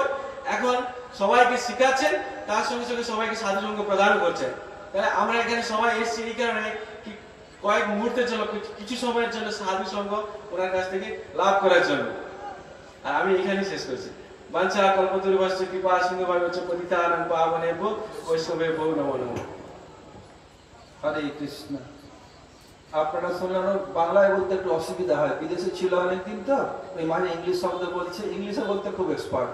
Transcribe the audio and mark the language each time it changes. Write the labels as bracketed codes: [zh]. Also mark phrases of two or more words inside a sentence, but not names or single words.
[bn] এখন সবাইকে শিখাচ্ছেন, তার সঙ্গে সঙ্গে সবাইকে সাধু সঙ্গ প্রদান করছেন। তাহলে আমরা এখানে সবাই এসেছি এই কারণে কি কয়েক মুহূর্তের জন্য, কিছু সময়ের জন্য সাধু সঙ্গ ওনার কাছ থেকে লাভ করার জন্য। আর আমি এখানেই শেষ করছি। [sa] বাঞ্ছা কল্পতরুভ্যশ্চ কৃপা সিন্ধুভ্যশ্চ পতিতানাং পাবনেভ্যো বৈষ্ণবেভ্যো নমো নমঃ। [bn] হরে কৃষ্ণ। আপনারা শুনলেন, বাংলায় বলতে একটু অসুবিধা হয়, বিদেশে ছিল অনেকদিন তো, ওই মাঝে ইংলিশ শব্দ বলছে, ইংলিশে বলতে খুব এক্সপার্ট।